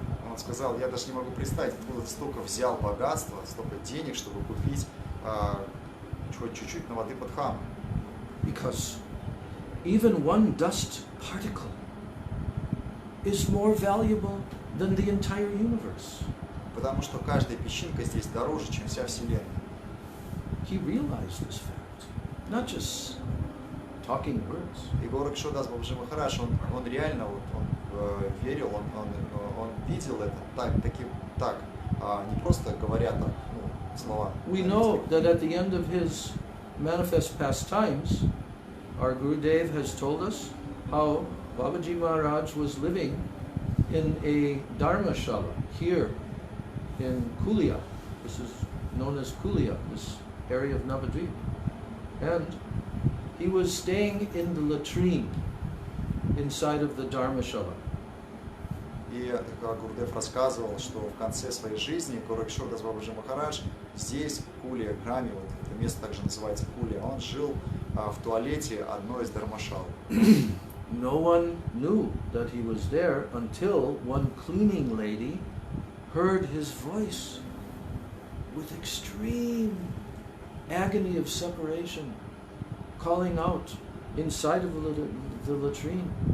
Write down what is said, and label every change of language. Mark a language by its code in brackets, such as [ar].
[ru] Он сказал: я даже не могу представить, откуда ты столько взял богатства, столько денег, чтобы купить хоть чуть-чуть Навадвипа Дхамы. [en] Because even one dust particle is more valuable than the entire universe. [ru] Потому что каждая песчинка здесь дороже, чем вся Вселенная. [en] He realized this fact, not just talking words. [ru] И Горкишор Дас Бабаджи Махарадж, он реально он верил, он видел это так, не просто говоря так, слова. [en] We know that at the end of his manifest pastimes, our Gurudev has told us how Babaji Maharaj was living in a dharmashala here in Kulia. This is known as Kulia, this area of Navadvip. And he was staying in the latrine inside of the dharmashala. [ru] И как Гурдев рассказывал, что в конце своей жизни Горкишор Дас Бабаджи Махарадж здесь, в Куле, Граме, вот это место также называется Куле, он жил в туалете одной из дharmashal. [en] No one knew that he was there until one cleaning lady heard his voice with extreme agony of separation, calling out inside of the latrine.